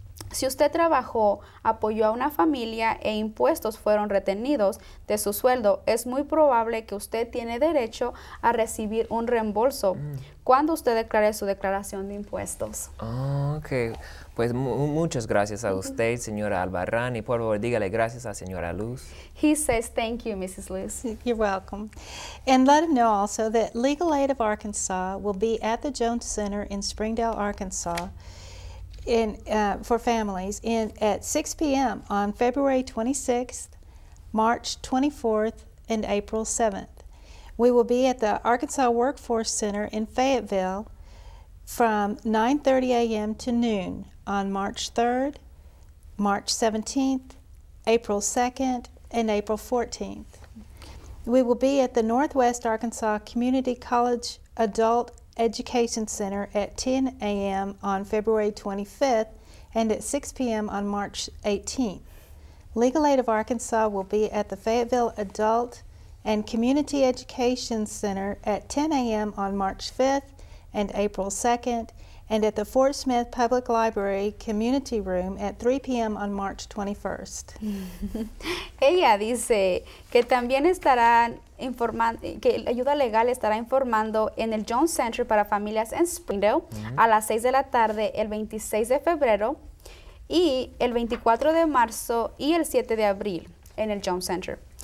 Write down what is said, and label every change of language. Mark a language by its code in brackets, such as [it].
[es] Si usted trabajó, apoyó a una familia e impuestos fueron retenidos de su sueldo, es muy probable que usted tiene derecho a recibir un reembolso cuando usted declare su declaración de impuestos. Ok, pues muchas gracias a usted, señora Albarrán, y por favor dígale gracias a señora Luz. [en] He says thank you, Mrs. Luz. You're welcome. And let him know also that Legal Aid of Arkansas will be at the Jones Center in Springdale, Arkansas, for families at 6 p.m. on February 26th, March 24th, and April 7th. We will be at the Arkansas Workforce Center in Fayetteville from 9:30 a.m. to noon on March 3rd, March 17th, April 2nd, and April 14th. We will be at the Northwest Arkansas Community College Adult Education Center at 10 a.m. on February 25th and at 6 p.m. on March 18th. Legal Aid of Arkansas will be at the Fayetteville Adult and Community Education Center at 10 a.m. on March 5th and April 2nd and at the Fort Smith Public Library Community Room at 3 p.m. on March 21st. [es] Ella dice que también estará informando, que ayuda legal estará informando en el Jones Center para familias en Springdale a las 6 de la tarde el 26 de febrero y el 24 de marzo y el 7 de abril en el Jones Center.